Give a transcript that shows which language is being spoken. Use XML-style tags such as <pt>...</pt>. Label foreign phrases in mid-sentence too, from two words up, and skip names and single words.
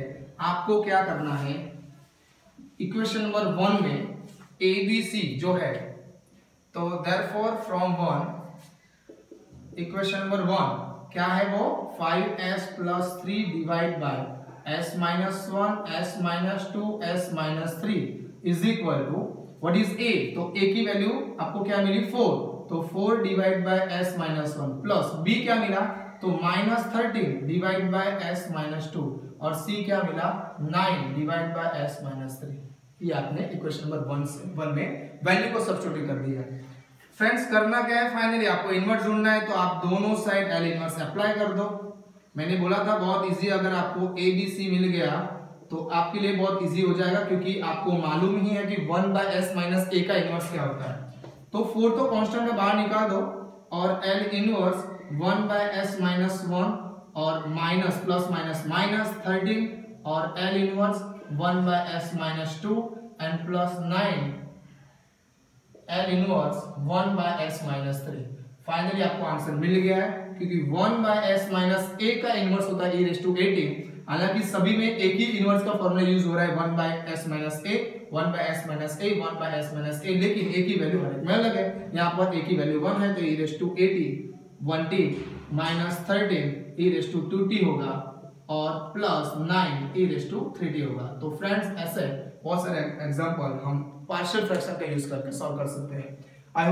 <hi>आपको क्या करना है,</hi> <en>equation number</en> <hi>1 में a b c जो है, तो</hi> <en>therefore from 1 equation number 1</en> <hi>क्या है वो</hi> <en>5s + 3 divide by s - 1 s - 2 s - 3 is equal to what is a,</en> <hi>तो a की वैल्यू आपको क्या मिली 4, तो 4</hi> <en>divide by s - 1 plus b</en> <hi>क्या मिला, तो -13</hi> <en>divide by s - 2</en> <hi>और c क्या मिला 9</hi> <en>divide by s - 3.</en> <hi>ये आपने</hi> <en>equation number</en> <hi>1 में वैल्यू को सब्स्टिट्यूट कर दिया। फ्रेंड्स करना क्या है, फाइनली आपको इनवर्स ढूंढना है, तो आप दोनों साइड</hi> <en>L inverse apply</en> <hi>कर दो। मैंने बोला था बहुत इजी, अगर आपको a b c मिल गया तो आपके लिए बहुत इजी हो जाएगा, क्योंकि आपको मालूम ही है कि 1/s - a का इनवर्स क्या होता है। तो 4 तो कांस्टेंट है, बाहर निकाल दो और</hi> <en>L inverse 1/s - 1 और minus plus minus -13 और L inverse 1/s - 2 and plus 9 L inverse 1/s - 3।</en> <hi>फाइनली आपको आंसर मिल गया है, क्योंकि 1/s - a का इनवर्स होता है e⁻18। हालांकि सभी में एक ही इनवर्स का</hi> <en>formula use</en> <hi>हो रहा है 1/s - a 1/s - a 1/s - a, लेकिन a की वैल्यू हर एक में अलग है। यहाँ पर a की वैल्यू 1 है तो e⁻80 1t -13 e⁻2t होगा और प्लस 9 e⁻3t होगा। तो फ्रेंड्स ऐसे बहुत सारे एग्जांपल हम</hi> <en>partial fraction</en> <hi>का यूज करके सॉल्व कर सकते हैं।</hi>